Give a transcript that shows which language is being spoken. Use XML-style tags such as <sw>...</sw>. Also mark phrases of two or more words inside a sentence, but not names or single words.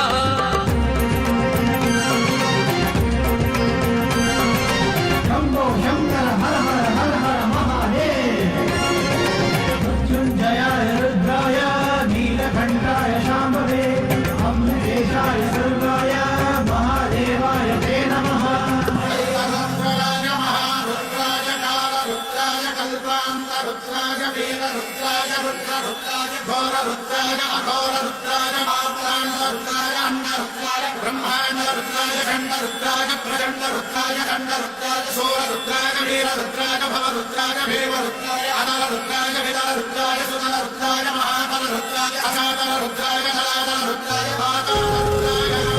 <sa>ಶಂಭೋ ಶಂಕರ ಹರ ಹರ ಹರ ಹರ ಮಹಾದೇವ ಮೃತ್ಯುಂಜಯಾಯ ರುದ್ರಾಯ ನೀಲಕಂಠಾಯ ಶಾಂಭವೇ ಅಮೃತೇಶಾಯ ಸರ್ವಾಯ ಮಹಾದೇವಾಯ ತೇ ನಮಃ ರುದ್ರಾಯ ಮಹಾರುದ್ರಾಯ ಕಾಲರುದ್ರಾಯ ಕಲ್ಪಾಂತರುದ್ರಾಯ ವೀರರುದ್ರಾಯ ರುದ್ರರುದ್ರಾಯ ಘೋರರುದ್ರಾಯ ಅಘೋರರುದ್ರಾಯ ಮಾತ್ರಾಂಡರುದ್ರಾಯ ಅಂಡರುದ್ರಾಯ ಬ್ರಹ್ಮಾಂಡರುದ್ರಾಯ ಖಂಡರುದ್ರಾಯ ಪ್ರಚಂಡರುದ್ರಾಯ ಖಂಡರುದ್ರಾಯ ಸೂರರುದ್ರಾಯ ವೀರರುದ್ರಾಯ ಭವರುದ್ರಾಯ ಭೀಮರುದ್ರಾಯ ಅನಲರುದ್ರಾಯ ವಿದಲರುದ್ರಾಯ ಸುತಲರುದ್ರಾಯ ಮಹಾಬಲರುದ್ರಾಯ ಅಸಾದಲರುದ್ರಾಯ ಜಲಾದಲರುದ್ರಾಯ ಪಾತಾಳರುದ್ರಾಯ</sa>